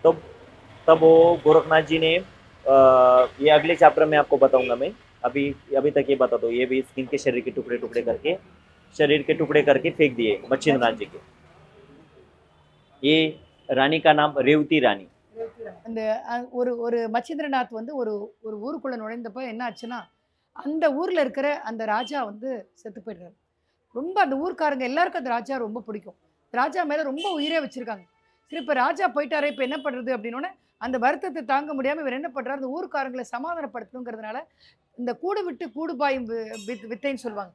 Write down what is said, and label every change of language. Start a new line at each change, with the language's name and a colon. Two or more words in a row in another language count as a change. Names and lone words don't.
Hindi: तो तब वो गोरखनाथ जी ने ये अगले चैप्टर में आपको बताऊंगा मैं, अभी तक ये बता दो, ये भी इनके शरीर के टुकड़े करके फेंक दिए मच्छिंद्रनाथ जी के। ये रानी का नाम रेवती रानी।
Tamil: அந்த ஒரு மச்சிந்திரநாத் வந்து ஒரு ஊருக்குள்ளே நுழைந்தப்போ என்ன ஆச்சுன்னா, அந்த ஊரில் இருக்கிற அந்த ராஜா வந்து செத்து போயிடுறாரு. ரொம்ப அந்த ஊர்க்காரங்க எல்லாருக்கும் அந்த ராஜா ரொம்ப பிடிக்கும். ராஜா மேலே ரொம்ப உயிரே வச்சுருக்காங்க. சரி இப்போ ராஜா போயிட்டாரே, இப்போ என்ன பண்ணுறது அப்படின்னோடனே அந்த வருத்தத்தை தாங்க முடியாமல் இவர் என்ன பண்ணுறாரு, அந்த ஊர்க்காரங்களை சமாதானப்படுத்தணுங்கிறதுனால இந்த கூடு விட்டு கூடு பாயும் வித்தைன்னு சொல்லுவாங்க.